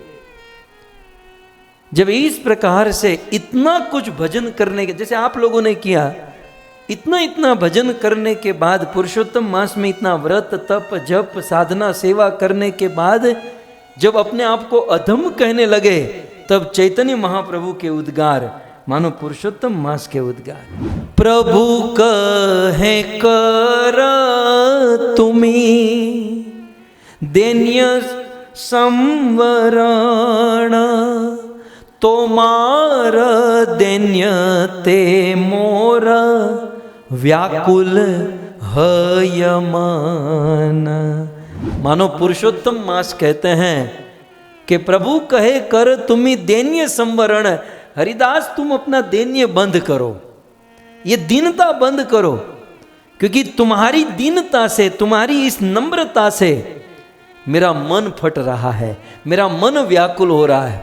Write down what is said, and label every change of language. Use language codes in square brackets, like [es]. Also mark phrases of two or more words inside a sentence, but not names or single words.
[hi] जब इस प्रकार से इतना कुछ भजन करने के, जैसे आप लोगों ने किया, इतना इतना भजन करने के बाद, पुरुषोत्तम मास में इतना व्रत तप जप साधना सेवा करने के बाद जब अपने आप को अधम कहने लगे, तब चैतन्य महाप्रभु के उद्गार मानो पुरुषोत्तम मास के उद्गार। [bn] প্রভু কহে কর তুমি দৈন্য সংবরণ, তোমার দৈন্য তে মোর ব্যাকুল হয়মন। [hi] मानो पुरुषोत्तम मास कहते हैं कि [bn] প্রভু কহে কর তুমি দৈন্য সংবরণ, [hi] हरिदास तुम अपना दैन्य बंद करो, ये दीनता बंद करो, क्योंकि तुम्हारी दीनता से, तुम्हारी इस नम्रता से मेरा मन फट रहा है, मेरा मन व्याकुल हो रहा है।